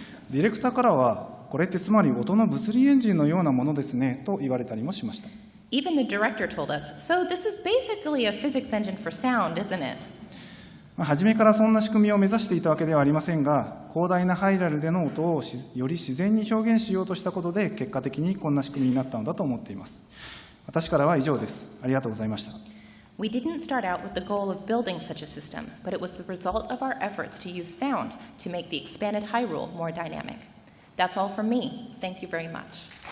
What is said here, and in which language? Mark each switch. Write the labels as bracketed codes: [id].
[ja] ディレクターからは、これってつまり音の物理エンジンのようなものですねと言われたりもしました。 [en] Even the director told us, "So this is basically a physics engine for sound, isn't it?" [ja] 初めからそんな仕組みを目指していたわけではありませんが、広大なハイラルでの音をより自然に表現しようとしたことで、結果的にこんな仕組みになったのだと思っています。私からは以上です。ありがとうございました。 [en] We didn't start out with the goal of building such a system, but it was the result of our efforts to use sound to make the expanded Hyrule more dynamic. That's all from me. Thank you very much.